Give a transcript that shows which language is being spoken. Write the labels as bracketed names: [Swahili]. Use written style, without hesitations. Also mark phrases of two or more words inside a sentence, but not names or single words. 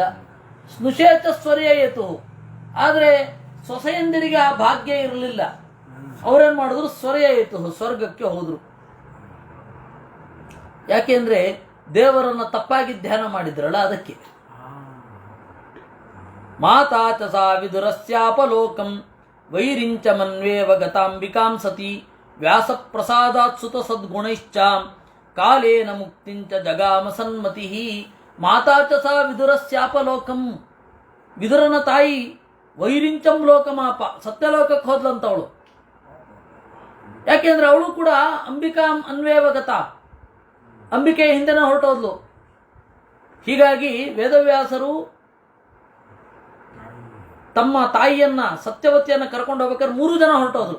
[Sanskrit] स्नुषेच स्वर्ययेतु, [Kannada] ಆದರೆ ಸೊಸೆಯಂದಿರಿಗೆ ಆ ಭಾಗ್ಯ ಇರಲಿಲ್ಲ. ಅವರೇನು ಮಾಡಿದ್ರು? ಸ್ವರ್ಯಯೇತು, ಸ್ವರ್ಗಕ್ಕೆ ಹೋದರು. ಯಾಕೆಂದ್ರೆ ದೇವರನ್ನ ತಪ್ಪಾಗಿ ಧ್ಯಾನ ಮಾಡಿದ್ರಲ್ಲ, ಅದಕ್ಕೆ. [Sanskrit] ಮಾತಾ ಚ ಸಾ ವಿದುರಸ್ಯಾಪಲೋಕಂ ವೈರಿಂಚ ಮನ್ವೇವ ಗತಾಂಬಿಕಾಂ ಸತಿ ವ್ಯಾಸ ಪ್ರಸಾದಾತ್ ಸುತ ಸದ್ಗುಣೈಶ್ಚ ಕಾಲೇನ ಮುಕ್ತಿಂಚ ಜಗಾಮ ಸನ್ಮತಿ. माता च सा विदुरस्यापलोकं, [Kannada] ವಿದುರನ ತಾಯಿ [Sanskrit] वैरिंचं लोकमाप, [Kannada] ಸತ್ಯಲೋಕಕ್ಕೆ ಹೋದ್ಲಂತವಳು. ಯಾಕೆಂದ್ರೆ ಅವಳು ಕೂಡ [Sanskrit] अम्बिकां अन्वेव गत, [Kannada] ಅಂಬಿಕೆಯ ಹಿಂದೆನೇ ಹೊರಟೋದ್ಲು. ಹೀಗಾಗಿ ವೇದವ್ಯಾಸರು ತಮ್ಮ ತಾಯಿಯನ್ನ ಸತ್ಯವತಿಯನ್ನ ಕರ್ಕೊಂಡು ಹೋಗ್ಬೇಕಾದ್ರೆ 3 ಜನ ಹೊರಟೋದ್ರು.